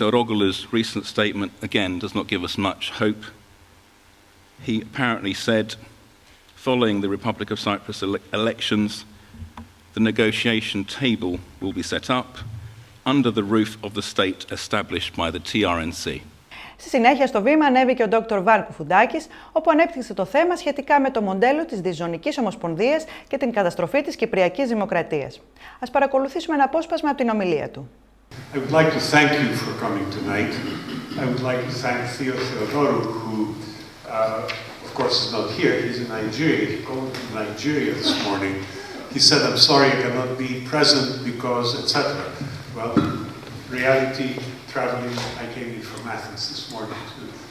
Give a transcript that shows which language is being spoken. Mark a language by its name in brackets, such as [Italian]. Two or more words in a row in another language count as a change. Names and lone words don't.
[English] Eroglu's recent statement, again, does not give us much hope. He apparently said, following the Republic of Cyprus elections, the negotiation table will be set up under the roof of the state established by the TRNC. [Greek] Στη συνέχεια στο βήμα ανέβηκε ο Dr. Coufoudakis, όπου ανέπτυξε το θέμα σχετικά με το μοντέλο της διζωνικής ομοσπονδίας και την καταστροφή της Κυπριακής Δημοκρατίας. Ας παρακολουθήσουμε ένα απόσπασμα από την ομιλία του. [English] I would like to thank you for coming tonight. I would like to thank Theo Theodorou, who, of course, is not here. He's in Nigeria. He called from Nigeria this morning. He said, "I'm sorry I cannot be present because, etc." Well, reality, traveling, I came in from Athens this morning too.